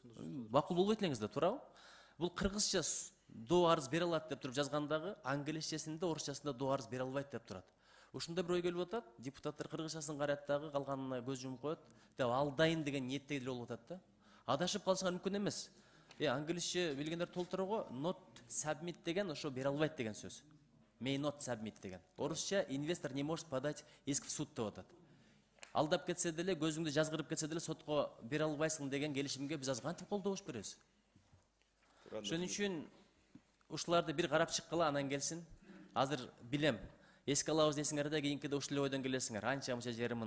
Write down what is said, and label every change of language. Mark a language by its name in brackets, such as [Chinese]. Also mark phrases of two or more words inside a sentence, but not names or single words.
[Kyrgyz] Макул болбойт элеңиз да, туурабы? Бул кыргызча доо арыз бере алат деп туруп жазгандагы, англисчесинде, орусчасында доо арыз бере албайт деп турат. Ушундай бир ой келип атат, депутаттар кыргызчасын карайт дагы, калганына көз жумуп коет, деп алдайын деген ниетте эле болуп атат да. Адашып калышыңар мүмкүн эмес. Англисче билгендер толтурууга [English] not submit [Kyrgyz] деген ошо бере албайт деген сөз. [English] May not submit деген. [Kyrgyz] Орусча [Russian] инвестор не может подать иск в суд [Kyrgyz] деп атат. Алдап кетсе деле, көзүңдү жазгырып кетсе деле сотко бере албайсың деген келишимге биз азыр кантип колдош беребиз? Ошон үчүн ушуларды бир карап чыккыла, анан келсин. Азыр билем, эске алабыз десиңер да, кийинкиде ушул эле ойдон келесиңер.